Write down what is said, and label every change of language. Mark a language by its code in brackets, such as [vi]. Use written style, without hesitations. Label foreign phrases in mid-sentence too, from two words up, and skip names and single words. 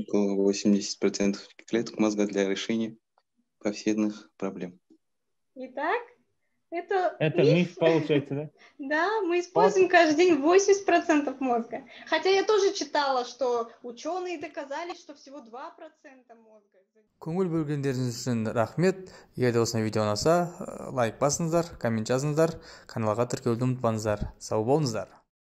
[ru] около 80% клеток мозга для решения повседневных проблем. Итак, это миф получается, да? Да, мы используем каждый день 80% мозга. Хотя я тоже читала, что ученые доказали, что всего 2% мозга. [kk] Көңіл бөлгендеріңіз үшін рахмет. Егер де осындай видео ұнаса, лайк басыңыздар, коммент жазыңыздар, каналға тіркелуді ұмытпаңыздар. Сау болыңыздар.